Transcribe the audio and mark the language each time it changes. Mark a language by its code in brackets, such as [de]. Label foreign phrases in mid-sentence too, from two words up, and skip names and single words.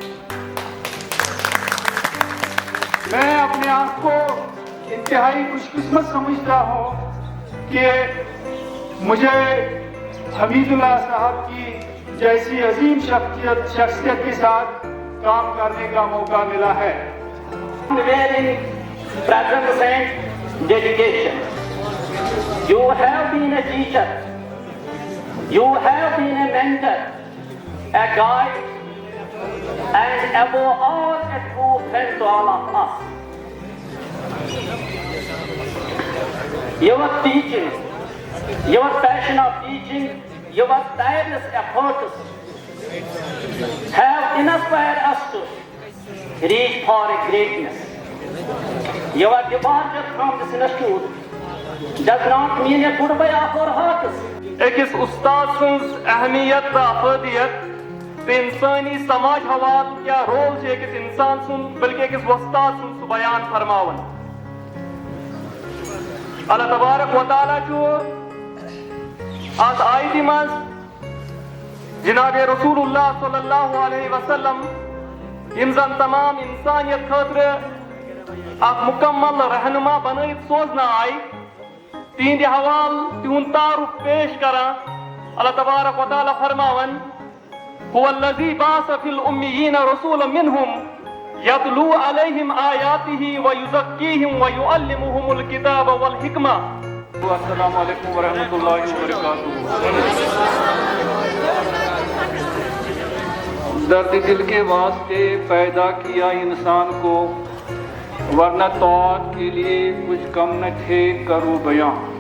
[ur] میں اپنے آپ کو انتہائی خوش قسمت سمجھتا ہوں کہ مجھے حمید اللہ صاحب کی جیسی عظیم شخصیت کے ساتھ کام کرنے کا موقع ملا ہے. [en] Dedication. You have been a teacher. You have been a mentor, a guide, and above all a true friend to all of us. Your teaching, your passion of teaching, your tireless efforts have inspired us to reach for a greatness. Your departure from this institute does not mean a goodbye of our hearts. [ks] أکِس اُستاد سٕنٛز اہمیت تہٕ افٲدیت تہٕ اِنسٲنی سماج حوال کیٛاہ رول چھُ أکِس اِنسان سُنٛد بلکہِ أکِس وۄستاد سُنٛد سُہ بیان فرماوان. اللہ تبارک و تعالیٰ چھُ اَتھ آیتہِ منٛز جناب رسول اللہ [ar] صلی اللہ علیہ وسلم [ks] یِم زن تمام اِنسانیت خٲطرٕ اکھ مکمل رہنما بنٲیِتھ سوزنہٕ آیہِ تِہنٛدِ حوالہٕ تِہُنٛد تعارُف پیش کران. اللہ تبارک و تعالیٰ فرماوان [ar] هو الذی بعث فی الأمیین رسولا منہم یتلو علیہم آیاتہ ویزکیہم ویعلمہم الکتاب والحکمہ. السلام علیکم ورحمۃ اللہ وبرکاتہ. [ur] درد دل کے واسطے پیدا کیا انسان کو ورنہ طاعت کے لیے کچھ کم نہ تھے کرو بیان.